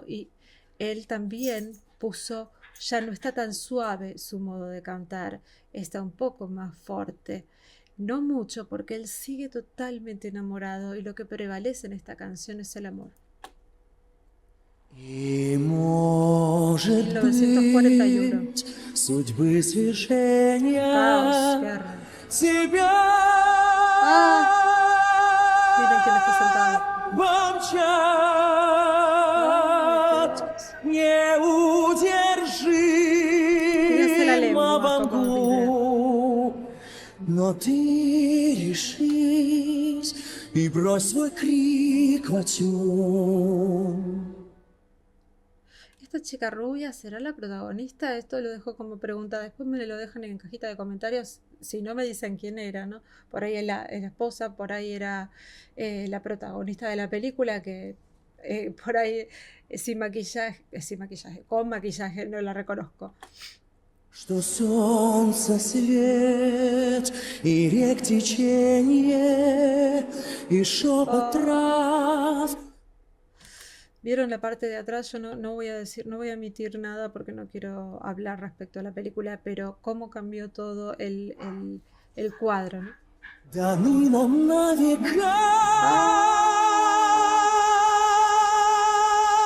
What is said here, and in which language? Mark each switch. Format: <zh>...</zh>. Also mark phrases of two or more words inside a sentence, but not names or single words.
<es>Y él también puso, ya no está tan suave su modo de cantar, está un poco más fuerte. No mucho, porque él sigue totalmente enamorado y lo que prevalece en esta canción es el amor.</es> <ru>И может</ru> <es>1941.</es> <ru>быть судьбы</ru> <es>Caos,</es> <ru>свершения</ru> <es>guerra.</es> <ru>тебя</ru> <es>Ah, miren quién está sentado.</es> <ru>помчат</ru> <es>Ay, Dios. Fíjense la lengua</es> <ru>неудержимо</ru> <es>como vibra.</es> <ru>вангу. Но ты решись и брось свой крик во тьму.</ru> <es>¿Esta chica rubia será la protagonista? Esto lo dejo como pregunta. Después me lo dejan en cajita de comentarios. Si no me dicen quién era, ¿no? Por ahí es la esposa, por ahí era la protagonista de la película, que por ahí sin maquillaje, con maquillaje, no la reconozco.</es> <ru>Что солнце свет, и рек течение, и шепот трав.</ru> <es>Vieron la parte de atrás, yo no voy a decir, no voy a emitir nada porque no quiero hablar respecto a la película, pero cómo cambió todo el cuadro, ¿no?</es> <ru>Даны нам на века</ru>